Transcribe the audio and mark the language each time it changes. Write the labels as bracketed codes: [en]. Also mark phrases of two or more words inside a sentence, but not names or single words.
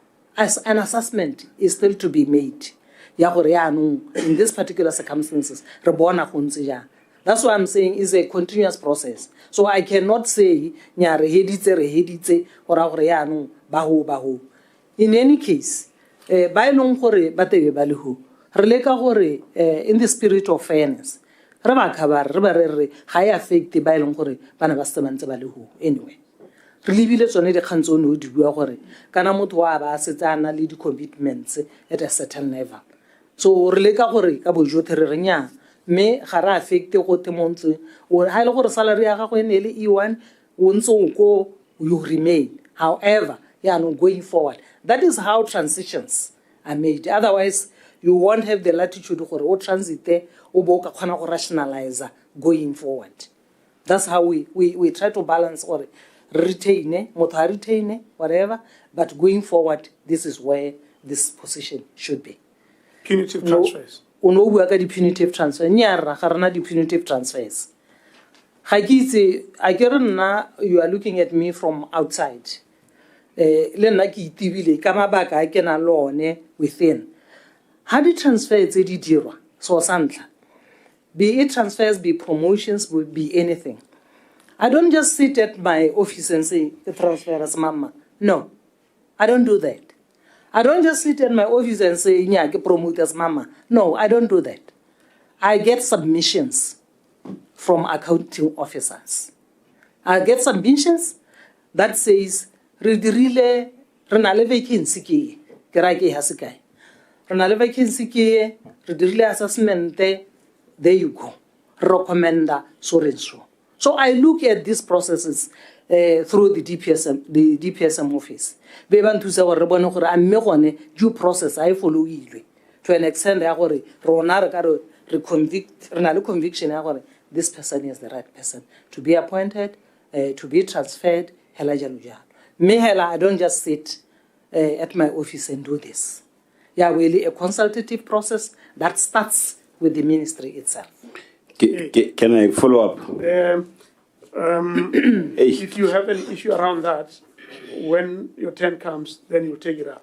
[en] as an assessment is still to be made. [tn] Ya gore yaanong, [en] in these particular circumstances, [tn] re bona go ntse jang. [en] That's why I'm saying it's a continuous process. So I cannot say, [tn] nya re heditse, ora gore yaanong, baho. [en] In any case, [tn] ba elong gore ba tebe ba le ho, re leka gore [en] in the spirit of fairness, [tn] re ba khabara, re ba re ga e affect ba elong gore bana ba se mantse ba le ho anyway. Re lebile tsone dikgang tse o di bua gore kana motho wa ba setsana le di-commitments [en] at a certain level. [tn] So re leka gore ka bojotlhe re renya mme ga re affect go te montse o ha ile gore salary ya gago ene le E1 o ntse o ko [en] you remain. However, going forward, that is how transitions are made. Otherwise, you won't have the latitude for [tn] o transite o bo ka khona go [en] rationalize going forward. That's how we try to balance or retain, whatever, but going forward, this is where this position should be. Punitive transfers. [tn] Uno bua ka di-punitive transfer. Nyara ga rena di-punitive transfers. Ga ke itse a ke re nna [en] you are looking at me from outside. [tn] Le nna ke itibile ka mabaka a ke na le one within. Ha di-transfer tse di dirwa, [en] so santla, be it transfers, be promotions, be anything. I don't just sit at my office and say, the transfer as mama. No, I don't do that. I don't just sit at my office and say, yeah, promote as mama. No, I don't do that. I get submissions from accounting officers. I get submissions that says, [tn] re na le vacancy ke ra ke ha se kae. Re na le vacancy ke re dirile assessment, [en] there you go. Recommenda so and so. So I look at these processes through the DPSM office. [tn] Be ba nthusa gore re bone gore a mme gone [en] due process I follow [tn] ile [en] to an extent [tn] ya gore rona re ka re convict re na le conviction ya gore [en] this person is the right person to be appointed, to be transferred, [tn] hela jalo jalo. Me hela, [en] I don't just sit at my office and do this. Yeah, really a consultative process that starts with the ministry itself. Can I follow up? If you have an issue around that, when your turn comes, then you take it up.